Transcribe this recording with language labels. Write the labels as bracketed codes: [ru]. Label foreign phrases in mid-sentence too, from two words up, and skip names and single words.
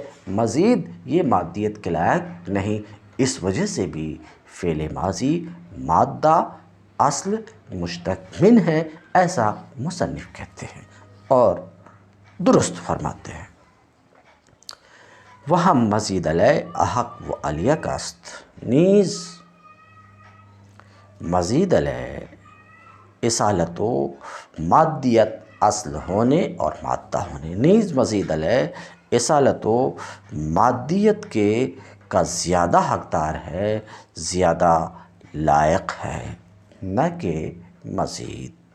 [ur] مزید یہ مادیت کے لائق نہیں. اس وجہ سے بھی فعل ماضی مادہ اصل مشتق من ہے، ایسا مصنف کہتے ہیں اور درست فرماتے ہیں. [fa] وہم مزید علیہ احق و الیق است. [ur] نیز [fa] مزید علیہ اصالت و مادیت [ur] اصل ہونے اور مادہ ہونے، نیز [fa] مزید علیہ اصالت و مادیت [ur] کے کا زیادہ حقدار ہے، زیادہ لائق ہے، نہ کہ مزید.